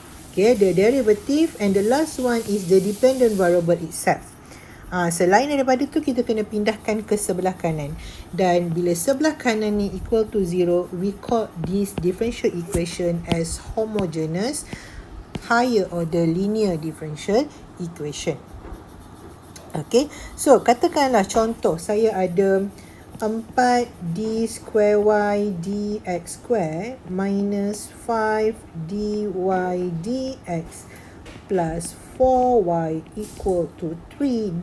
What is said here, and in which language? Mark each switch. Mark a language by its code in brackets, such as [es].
[en] Okay, the derivative, and the last one is the dependent variable itself. [ms] Selain daripada tu, kita kena pindahkan ke sebelah kanan. Dan bila sebelah kanan ni [en] equal to 0, we call this differential equation as homogeneous higher order linear differential equation. Okay, so [ms] katakanlah contoh, saya ada [en] 4d square y dx square minus 5 dy dx plus 4y equal to 3.